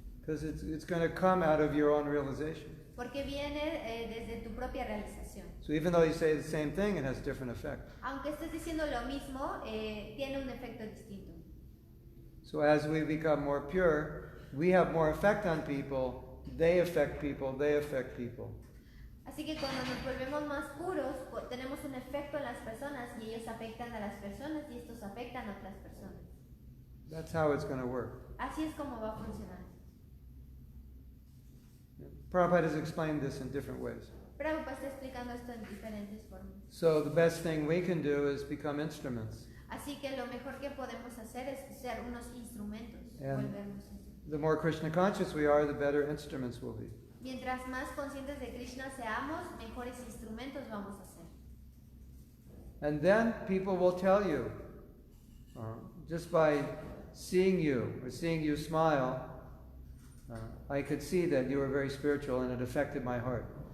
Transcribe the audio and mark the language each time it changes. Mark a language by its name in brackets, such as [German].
[English] Because it's going to come out of your own realization. [Spanish] Porque viene desde tu propia realización. [English] So even though you say the same thing, it has different effect. [Spanish] Aunque estés diciendo lo mismo, tiene un efecto distinto. [English] So as we become more pure, we have more effect on people, they affect people, they affect people. [Spanish] Así que cuando nos volvemos más puros, tenemos un efecto en las personas y ellos afectan a las personas y estos afectan a otras personas. [English] That's how it's going to work. [Spanish] Así es como va a funcionar. [English] Prabhupada has explained this in different ways. [Spanish] Prabhupada está explicando esto en diferentes formas. [English] So the best thing we can do is become instruments. [Spanish] Así que lo mejor que podemos hacer es ser unos instrumentos. [English] And [Spanish] Volvernos instrumentos. [English] the more Krishna conscious we are, the better instruments will be. [Spanish] Mientras más conscientes de Krishna seamos, mejores instrumentos vamos a ser. [English] And then people will tell you, just by seeing you or seeing you smile, I could see that you were very spiritual and it affected my heart.